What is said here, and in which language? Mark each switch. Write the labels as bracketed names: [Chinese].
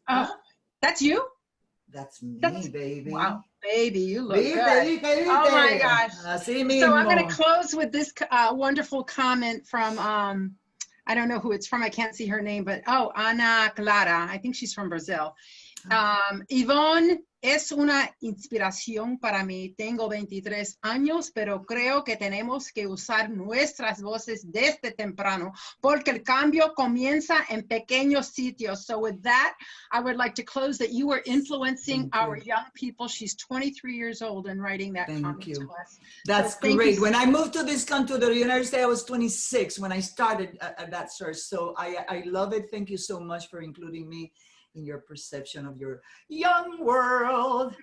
[English] Oh, that's you? That's me, baby. Wow, baby, you look good. Baby, oh my gosh. So I'm going to close with this wonderful comment from, I don't know who it's from. I can't see her name, but Ana Clara. I think she's from Brazil. [Spanish] Ivonne es una inspiración para mí. Tengo 23 años, pero creo que tenemos que usar nuestras voces desde temprano, porque el cambio comienza en pequeños sitios. [English] So with that, I would like to close that you were influencing our young people. She's 23 years old and writing that comment to us. That's so great. When I moved to this country, the United States, I was 26 when I started at that search. So I love it. Thank you so much for including me in your perception of your young world.